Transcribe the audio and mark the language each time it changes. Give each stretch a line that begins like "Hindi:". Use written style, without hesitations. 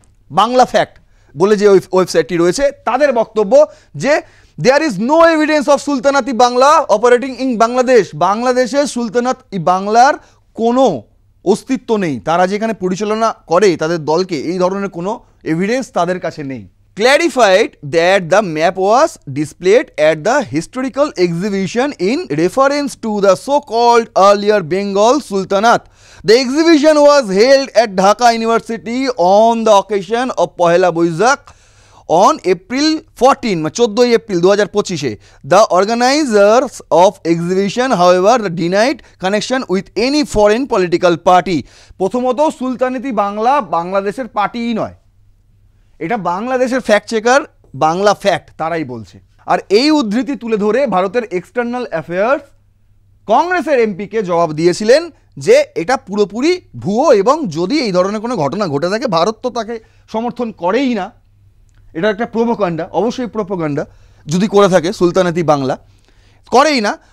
Bangla: Bangla fact বলে যে ওয়েবসাইটটি রয়েছে, তাদের বক্তব্য যে
English: there is no evidence of Sultanat e Bangla operating in Bangladesh,
Bangla: বাংলাদেশে সুলতানাত ই বাংলার কোনো অস্তিত্ব নেই, তারা যেখানে পরিচালনা করে তাদের দলকে, এই ধরনের কোনো এভিডেন্স তাদের কাছে নেই।
English: Clarified that the map was displayed at the historical exhibition in reference to the so-called earlier Bengal Sultanate. The exhibition was held at Dhaka University on the occasion of Pohela Boishakh on April 14, 14 April 2025. The organizers of exhibition, however, denied connection with any foreign political party.
Bangla: প্রথমত সুলতানেতি বাংলা বাংলাদেশের পার্টিই নয়, এটা বাংলাদেশের fact checker Bangla fact তারাই বলছে। আর এই উদ্ধৃতি তুলে ধরে ভারতের এক্সটার্নাল অ্যাফেয়ার্স কংগ্রেসের এমপিকে জবাব দিয়েছিলেন যে এটা পুরোপুরি ভুয়ো, এবং যদি এই ধরনের কোনো ঘটনা ঘটে থাকে ভারত তো তাকে সমর্থন করেই না, এটা একটা প্রোপাগান্ডা, অবশ্যই প্রোপাগান্ডা যদি করে থাকে সুলতানাতি বাংলা, করেই না।